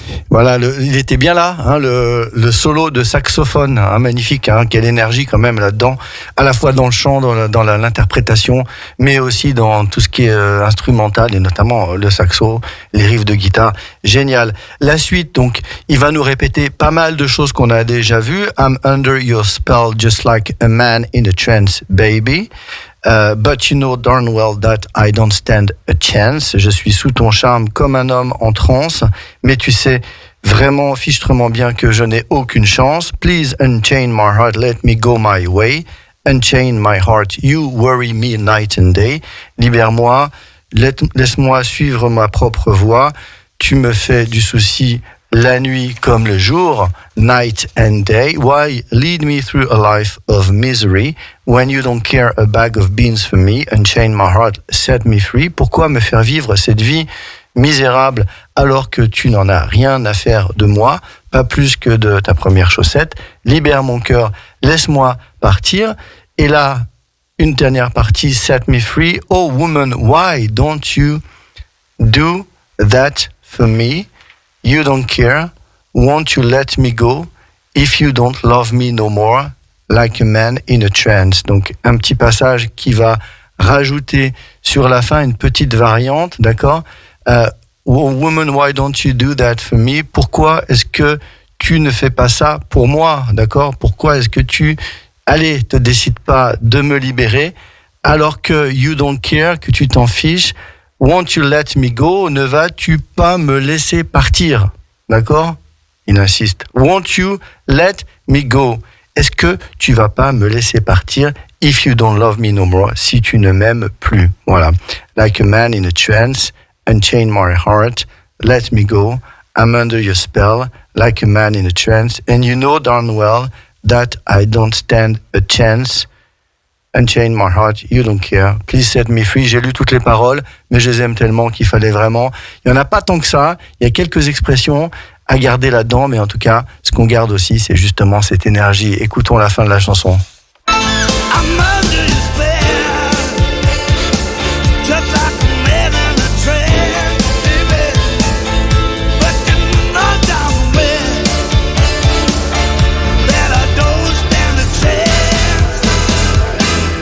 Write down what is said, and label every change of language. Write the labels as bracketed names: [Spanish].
[French] Voilà, il était bien là, le solo de saxophone, magnifique, quelle énergie quand même là-dedans, à la fois dans le chant, dans l'interprétation, mais aussi dans tout ce qui est instrumental, et notamment le saxo, les riffs de guitare, génial. La suite, donc, il va nous répéter pas mal de choses qu'on a déjà vues. [English] I'm under your spell just like a man in a trance, baby. But you know darn well that I don't stand a chance. [French] Je suis sous ton charme comme un homme en transe, mais tu sais vraiment fichtrement bien que je n'ai aucune chance. [English] Please unchain my heart, let me go my way. Unchain my heart, you worry me night and day. [French] Libère-moi, laisse-moi suivre ma propre voie. Tu me fais du souci la nuit comme le jour, [English] night and day. Why lead me through a life of misery when you don't care a bag of beans for me? Unchain my heart, set me free. [French] Pourquoi me faire vivre cette vie misérable alors que tu n'en as rien à faire de moi, pas plus que de ta première chaussette? Libère mon cœur, laisse-moi partir. Et là, une dernière partie, [English] set me free. Oh woman, why don't you do that for me? You don't care, won't you let me go if you don't love me no more, like a man in a trance. [French] Donc un petit passage qui va rajouter sur la fin une petite variante, d'accord? [English] Oh woman, why don't you do that for me? [French] Pourquoi est-ce que tu ne fais pas ça pour moi, d'accord? Pourquoi est-ce que tu, te décides pas de me libérer alors que [English] you don't care, [French] que tu t'en fiches. [English] Won't you let me go? [French] Ne vas-tu pas me laisser partir? D'accord? Il insiste. [English] Won't you let me go? [French] Est-ce que tu vas pas me laisser partir? [English] If you don't love me no more, [French] si tu ne m'aimes plus. Voilà. [English] Like a man in a trance, unchain my heart, let me go. I'm under your spell, like a man in a trance, and you know darn well that I don't stand a chance. Unchain my heart, you don't care. Please set me free. [French] J'ai lu toutes les paroles, mais je les aime tellement qu'il fallait vraiment. Il n'y en a pas tant que ça. Il y a quelques expressions à garder là-dedans, mais en tout cas, ce qu'on garde aussi, c'est justement cette énergie. Écoutons la fin de la chanson. [English] I'm under your spell, just like a man in a trance, baby. But you know damn well that I don't stand a chance.